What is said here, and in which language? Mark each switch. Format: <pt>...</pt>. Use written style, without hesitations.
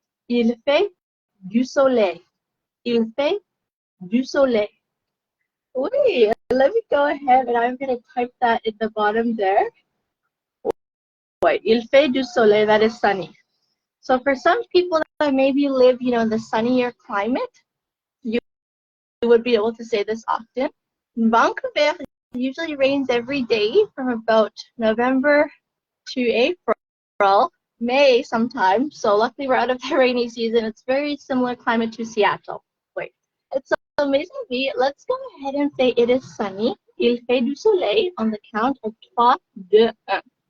<fr>Il fait du soleil. Il fait du soleil.</fr> <en>Wait, let me go ahead and I'm going to type that at the bottom there. Wait, il fait du soleil, that is sunny. So for some people that maybe live, in the sunnier climate, you would be able to say this often. In Vancouver, it usually rains every day from about November to April, May sometimes. So luckily we're out of the rainy season. It's very similar climate to Seattle. Wait, it's amazing. Let's go ahead and say it is sunny. Il fait du soleil on the count of 3, 2, 1.</en>